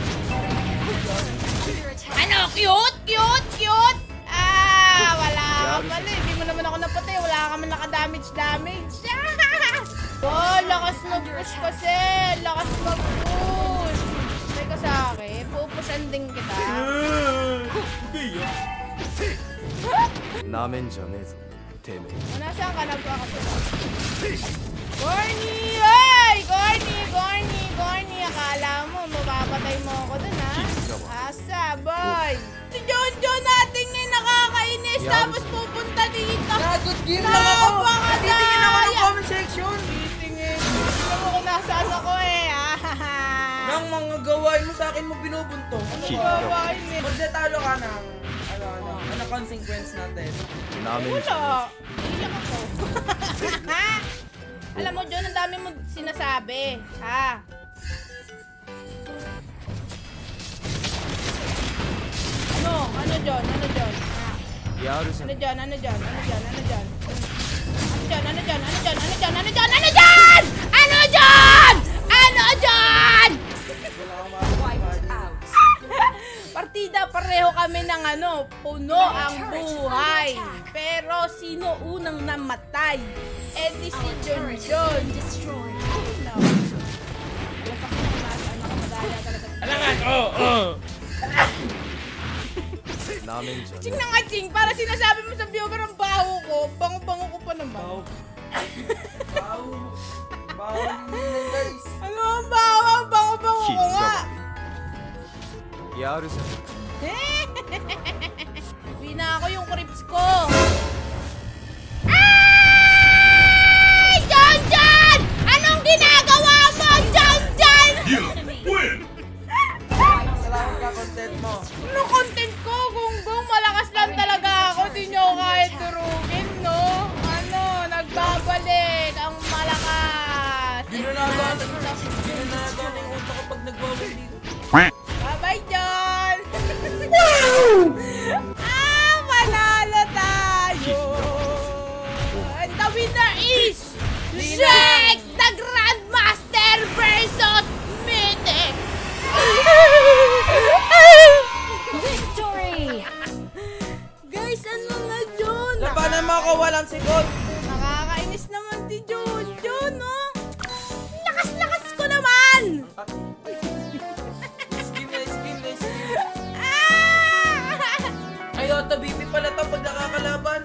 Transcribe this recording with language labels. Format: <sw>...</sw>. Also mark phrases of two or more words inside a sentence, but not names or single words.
<tl>Ano? Cute? Wala ka pala. damage. Oh, lakas mag-push kasi. Lakas mag-push. Say ka sa akin, pupushan din kita.</tl> <ja>なめんじゃねえぞてめえ</ja> <tl>Nasaan ka? Nagkakasala. Corny! Ay! Corny! Akala mo, mapapatay mo ako dun, ha? Asa, boy! Si John natin ngayon nakakainis, tapos pupunta dito.</tl> <en>Good game</en> <tl>lang ako. Napakadaya. Titingin ako ng comment section. Titingin. Alam mo kung nasaan ako eh. Nang mga gawain mo sa akin mo binubunto. Ano ba? Gawain eh. Magdetalo ka ng ano consequence natin.</tl> <ja>なめんじゃ</ja> <tl>Wala. Iyak ako. Alam mo, John, ang dami mo sinasabi. Ha? Ano, John? Ha?</tl> <ja>ねえやるじゃん</ja> <tl>Ano dyan? Ano dyan? Partida, pareho kami ng ano, puno ang buhay. Pero sino unang namatay? Eh di si John. No. Alangan!</tl> <ja>なめんじゃね</ja> <tl>Ching na nga, Ching. Para sinasabi mo sa viewer ang baho ko. Bango-bango ko pa naman. Bawo yun guys. Ano ang baho? Ang bango-bango ko nga.</tl> <ja>えやるじゃん</ja> <tl>Uwi na ako yung crips ko. Ay! John! Anong ginagawa mo, John? Salamat ka content mo. Ano content ko? Gunggong, malakas lang talaga ako. Di nyo ako kahit durugin, no? Ano, nagbabalik ang malakas. Ginunagawa na yung utak kapag nagwawin dito. Bye-bye, John! Manalo tayo!</tl> <en>And the winner is Zek, the Grandmaster versus Mythic! Victory!</en> <tl>Guys, ano na, John? Labanan mo ako walang sigot. Nakakainis naman si John, no? Lakas-lakas ko naman! Skin. Ah! Ayota, bibi pala to pag nakakalaban.</tl>